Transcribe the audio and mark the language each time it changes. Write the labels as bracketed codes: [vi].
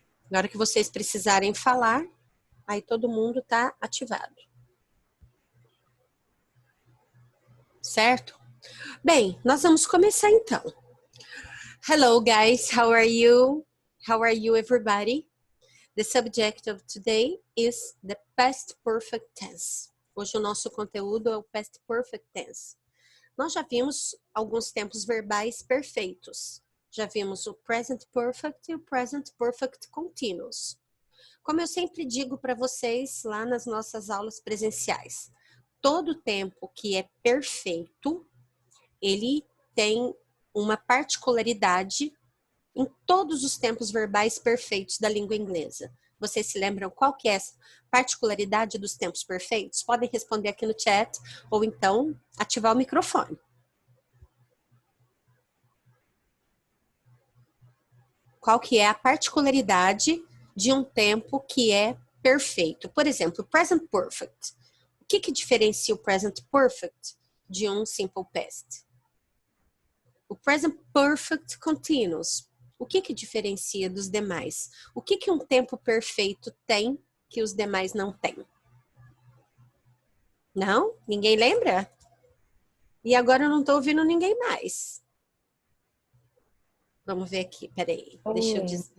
[pt] Na hora que vocês precisarem falar, aí todo mundo tá ativado. Certo? Bem, nós vamos começar então. [en] Hello guys, how are you? How are you everybody? The subject of today is the past perfect tense. [pt] Hoje o nosso conteúdo é o past perfect tense. Nós já vimos alguns tempos verbais perfeitos. Já vimos o present perfect e o present perfect continuous. Como eu sempre digo para vocês lá nas nossas aulas presenciais, todo tempo que é perfeito, ele tem uma particularidade em todos os tempos verbais perfeitos da língua inglesa. Vocês se lembram qual que é essa particularidade dos tempos perfeitos? Podem responder aqui no chat ou então ativar o microfone. Qual que é a particularidade de um tempo que é perfeito? Por exemplo, present perfect. O que diferencia o present perfect de um simple past? O present perfect continuous. O que diferencia dos demais? O que um tempo perfeito tem que os demais não têm? Não? Ninguém lembra? E agora eu não estou ouvindo ninguém mais. Vamos ver aqui, peraí. Deixa eu Aumenta.